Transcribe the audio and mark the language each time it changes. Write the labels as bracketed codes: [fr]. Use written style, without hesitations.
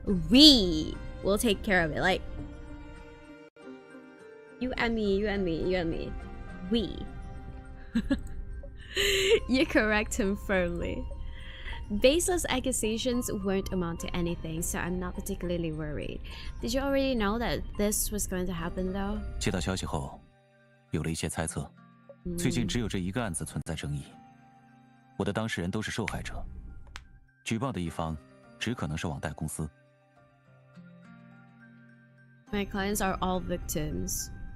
[en] We will take care of it. Like, you and me, you and me, you and me. We. You correct him firmly. Baseless accusations won't amount to anything, so I'm not particularly worried. Did you already know that this was going to happen, though? [zh] 接到消息后，有了一些猜测。最近只有这一个案子存在争议，我的当事人都是受害者，举报的一方只可能是网贷公司。 [en] My clients are all victims.